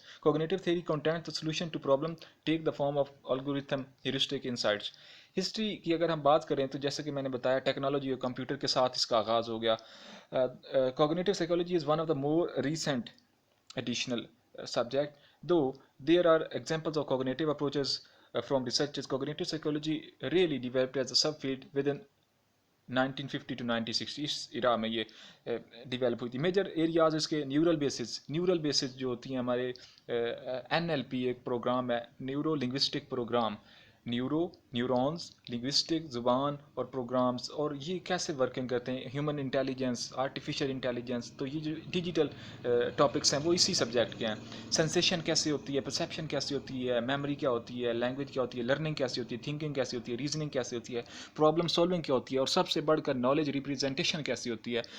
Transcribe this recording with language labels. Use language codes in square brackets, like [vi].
[en] Cognitive theory content the solution to problem take the form of algorithm heuristic insights. [ur] History کی اگر ہم بات کریں تو جیسے کہ میں نے بتایا ٹیکنالوجی اور کمپیوٹر کے ساتھ اس کا آغاز ہو گیا. [en] Cognitive psychology is one of the more recent additional subject, though there are examples of cognitive approaches from researchers. Cognitive psychology really developed as a subfield within 1950 to 1960 [ur] اس ایرا میں یہ ڈیولپ ہوئی تھی. میجر ایریاز اس کے neural bases جو ہوتی ہیں ہمارے NLP ایک پروگرام ہے, neuro linguistic programme. Neurons, linguistic, زبان اور پروگرامز, اور یہ کیسے ورکنگ کرتے ہیں, ہیومن انٹیلیجنس, آرٹیفیشیل انٹیلیجنس. تو یہ جو ڈیجیٹل ٹاپکس ہیں وہ اسی سبجیکٹ کے ہیں. سینسیشن کیسے ہوتی ہے, پرسیپشن کیسے ہوتی ہے, میموری کیا ہوتی ہے, لینگویج کیا ہوتی ہے, لرننگ کیسے ہوتی ہے, تھنکنگ کیسے ہوتی ہے, ریزننگ کیسے ہوتی ہے, پرابلم سولونگ کیا ہوتی ہے, اور سب سے بڑھ کر نالج ریپریزنٹیشن کیسی ہوتی ہے.